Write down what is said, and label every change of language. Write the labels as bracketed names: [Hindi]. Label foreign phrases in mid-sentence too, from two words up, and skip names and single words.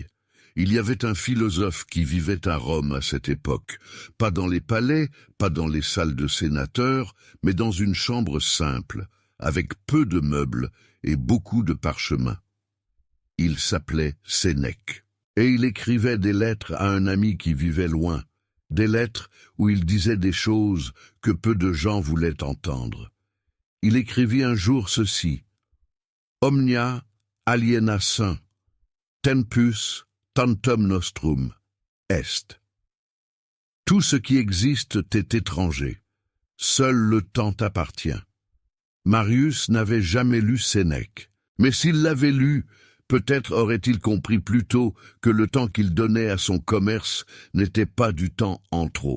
[French] Il y avait un philosophe qui vivait à Rome à cette époque, pas dans les palais, pas dans les salles de sénateurs, mais dans une chambre simple, avec peu de meubles et beaucoup de parchemins. Il s'appelait Sénèque, et il écrivait des lettres à un ami qui vivait loin, des lettres où il disait des choses que peu de gens voulaient entendre. Il écrivit un jour ceci: [Latin] « Omnia aliena sum, Tempus tantum nostrum est. [French] Tout ce qui existe t'est étranger. Seul le temps t'appartient. Marius n'avait jamais lu Sénèque, mais s'il l'avait lu, peut-être aurait-il compris plus tôt que le temps qu'il donnait à son commerce n'était pas du temps en trop.